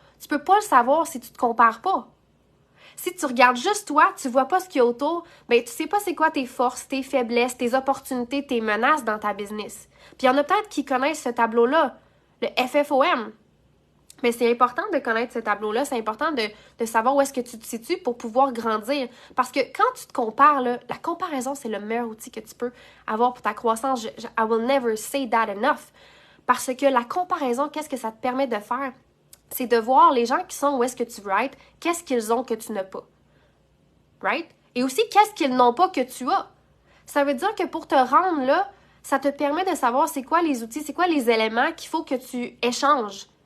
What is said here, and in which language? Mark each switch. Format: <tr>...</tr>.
<fr>Tu peux pas le savoir si tu te compares pas. Si tu regardes juste toi, tu vois pas ce qu'il y a autour, ben tu sais pas c'est quoi tes forces, tes faiblesses, tes opportunités, tes menaces dans ta business. Puis il y en a peut-être qui connaissent ce tableau-là, le FFOM. Mais c'est important de connaître ce tableau-là, c'est important de savoir où est-ce que tu te situes pour pouvoir grandir. Parce que quand tu te compares, là, la comparaison, c'est le meilleur outil que tu peux avoir pour ta croissance.</fr> <en>I will never say that enough.</en> <fr>Parce que la comparaison, qu'est-ce que ça te permet de faire? C'est de voir les gens qui sont où est-ce que tu veux être, qu'est-ce qu'ils ont que tu n'as pas. Right? Et aussi, qu'est-ce qu'ils n'ont pas que tu as. Ça veut dire que pour te rendre là, ça te permet de savoir c'est quoi les outils, c'est quoi les éléments qu'il faut que tu échanges.</fr>